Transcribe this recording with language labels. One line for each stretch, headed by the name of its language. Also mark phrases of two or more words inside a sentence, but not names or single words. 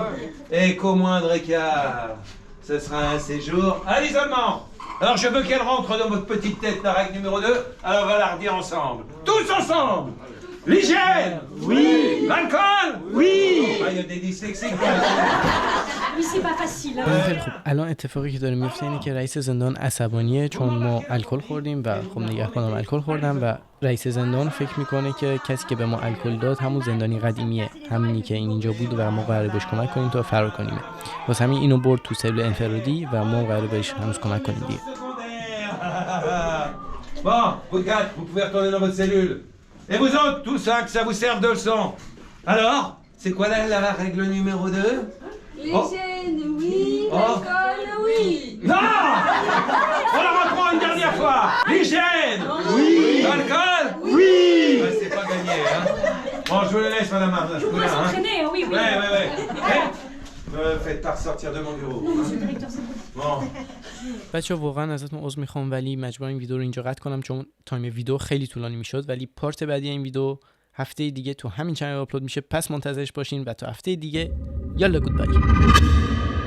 French: Et qu'au moindre écart, ce sera un séjour à l'isolement. Alors je veux qu'elle rentre dans votre petite tête, la règle numéro 2, alors on va la redire ensemble. Tous ensemble. L'hygiène, oui. L'alcool, oui. Il y a des dyslexiques. Oui, c'est pas facile.
Persian: خیلی خوب الان اتفاقی که داره میفته اینه که رئیس زندان عصبانیه چون ما الکل خوردیم و خب نگهبانم الکل خوردن و رئیس زندان فکر میکنه که کسی که به ما الکل داد همون زندانی قدیمیه، همینی که اینجا بود و ما قراره بهش کمک کنیم تا فرار کنیم. واسه همین اینو برد تو سلول انفرادی و ما قراره بهش هنوز کمک کنیم دیگه.
French: Bon, vous quatre, vous pouvez retourner dans votre cellule. Et vous autres, tous, hein, que ça vous serve de leçon. Alors, c'est quoi la règle numéro 2? L'hygiène, oui. L'alcool, oui. Non! On la reprend une dernière fois. L'hygiène, oui. L'alcool, oui. Ouais, c'est pas gagné, hein. Bon, je vous le laisse, Madame Martin. Vous pouvez s'entraîner, hein, oui, oui. Ouais. Me faites pas ressortir de mon bureau. Non, monsieur le directeur, c'est bon. Bon.
Persian: بچه‌ها واقعا ازتون عذر میخوام ولی مجبورم این ویدیو رو اینجا قطع کنم چون تایم ویدیو خیلی طولانی میشد، ولی پارت بعدی این ویدیو هفته دیگه تو همین چنل آپلود میشه، پس منتظرش باشین و تا هفته دیگه یالا گودبای.